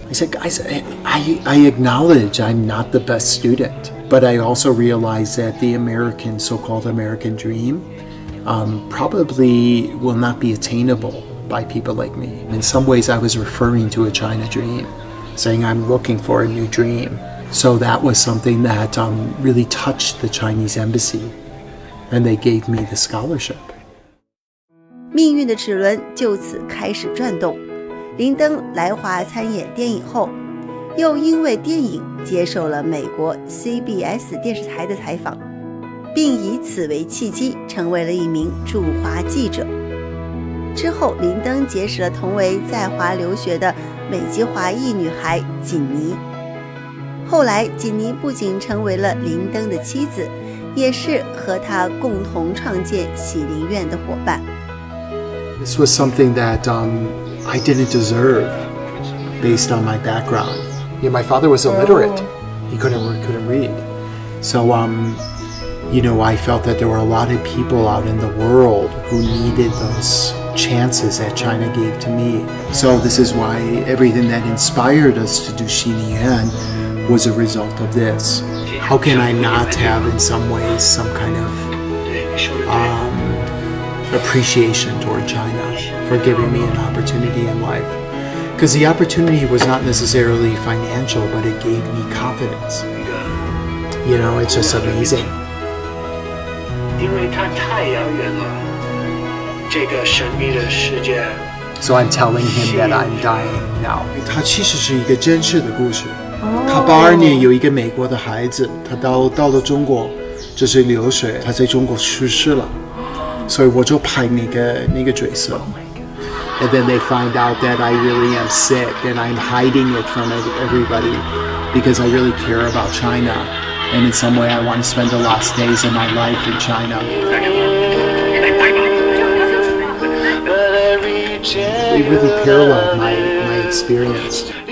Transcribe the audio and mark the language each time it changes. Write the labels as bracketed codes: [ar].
[en] I said, guys, I acknowledge I'm not the best student, but I also realize that the so-called American dream probably will not be attainable by people like me. In some ways, I was referring to a China dream, saying I'm looking for a new dream. So that was something that really touched the Chinese embassy, and they gave me the scholarship. [zh] 命运的齿轮就此开始转动。林登来华参演电影后又因为电影接受了美国 CBS 电视台的采访，并以此为契机成为了一名驻华记者。之后，林登结识了同为在华留学的美籍华裔女孩锦妮。后来，锦妮不仅成为了林登的妻子，也是和他共同创建喜灵院的伙伴。 [en] This was something that I didn't deserve based on my background. Yeah, my father was illiterate. He couldn't read. So, I felt that there were a lot of people out in the world who needed those chances that China gave to me. So this is why everything that inspired us to do Xiliyuan was a result of this. How can I not have, in some ways, some kind of appreciation toward China for giving me an opportunity in life? Because the opportunity was not necessarily financial, but it gave me confidence. It's just amazing. [zh] 因为它太遥远了，这个神秘的世界。 [en] So I'm telling him that I'm dying now. [zh] 它其实是一个真实的故事。他82年有一个美国的孩子，他到了中国，就是留学，他在中国去世了，所以我就拍那个角色。 [en] And then they find out that I really am sick and I'm hiding it from everybody because I really care about China. And in some way I want to spend the last days of my life in China. They really paralleled my experience.